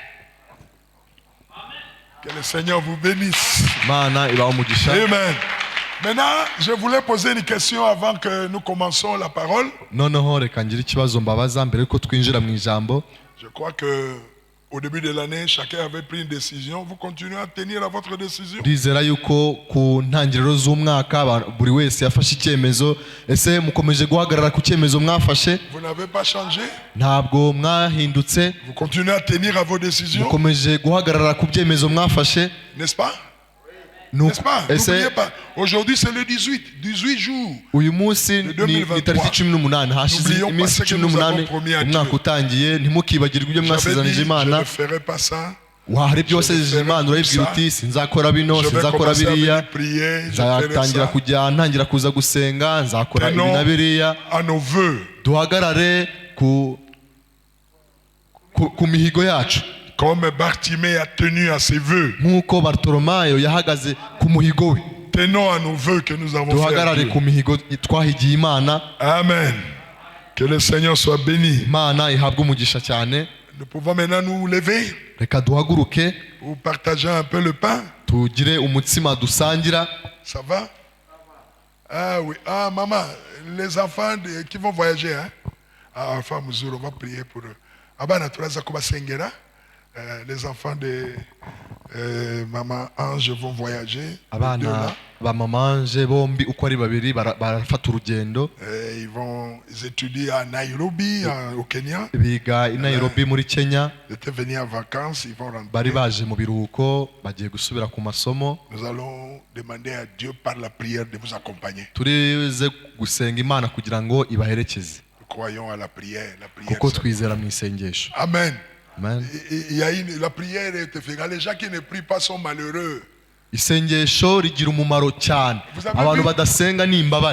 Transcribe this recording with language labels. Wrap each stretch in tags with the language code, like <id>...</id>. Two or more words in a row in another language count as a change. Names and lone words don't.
<fr>Que le Seigneur vous bénisse.</fr> <rw>Imana ibahe umugisha. Amen.</rw> <fr>Maintenant, je voulais poser une question avant que nous commencions la parole.</fr> <rw>Noneho reka ngire ikibazo mbabaza mbere yuko twinjira mu ijambo.</rw> <fr>Je crois que au début de l'année, chacun avait pris une décision. Vous continuez à tenir à votre décision?</fr> <rw>Ndizera yuko ku ntangiriro z'umwaka buri wese yafashe icyemezo. Ese mukomeje guhagarara ku cyemezo mwafashe?</rw> <fr>Vous n'avez pas changé?</fr> <rw>Ntabwo mwahindutse.</rw> <fr>Vous continuez à tenir à vos décisions?</fr> <rw>Mukomeje guhagarara ku byemezo mwafashe?</rw> <fr>N'est-ce pas? N'est-ce pas? N'oubliez pas. Aujourd'hui, c'est le 18 jours.</fr> <rw>Uyu munsi ni itariki 18. Hashize iminsi 18 umwaka utangiye. Ntimukibagirwe ibyo mwasezeranyije Imana.</rw> <fr>Je ne ferai pas ça.</fr> <rw>Hari ibyo wasezeranyije Imana urabibwira uti sinzakora bino, sinzakora biriya. Nzatangira kujya ntangira kuza gusenga, nzakora ibi na biriya. Duhagarare ku mihigo yacu.</rw> <fr>Comme Bartimée a tenu à ses vœux.</fr> <rw>Nkuko Bartolomayo yahagaze ku muhigo we.</rw> <fr>Tenons à nos vœux que nous avons fait.</fr> <rw>Duhagarare ku mihigo twahigiye Imana. Amen.</rw> <fr>Que le Seigneur soit béni.</fr> <rw>Imana ihabwe umugisha cyane.</rw> <fr>Nous pouvons maintenant nous lever.</fr> <rw>Reka duhaguruke.</rw> <fr>Ou partager un peu le pain.</fr> <rw>Tugire umutsima dusangira.</rw> <fr>Ça va? Ah oui. Ah maman, les enfants qui vont voyager, hein? Ah, femme Zuru, on va prier pour eux.</fr> <rw>Abana turaza kubasengera.</rw> <fr>Les enfants de maman Ange vont voyager.</fr> <rw>Abana ba maman Ange bombi uko ari babiri barafata urugendo.</rw> <fr>Ils étudient à Nairobi au Kenya.</fr> <rw>Biga i Nairobi muri Kenya.</rw> <fr>Ils étaient venus en vacances, ils vont rentrer.</fr> <rw>Bari baje mu biruhuko bagiye gusubira ku masomo.</rw> <fr>Nous allons demander à Dieu par la prière de vous accompagner.</fr> <rw>Turize gusenga Imana kugira ngo ibaherekeze.</rw> <fr>Nous croyons à la prière,</fr> <rw>kuko twizera mu isengesho. Amen. Amen.</rw> <fr>La prière est efficace. Les gens qui ne prient pas sont malheureux.</fr> <rw>Isengesho rigira umumaro cyane. Abantu badasenga ni imbabare.</rw>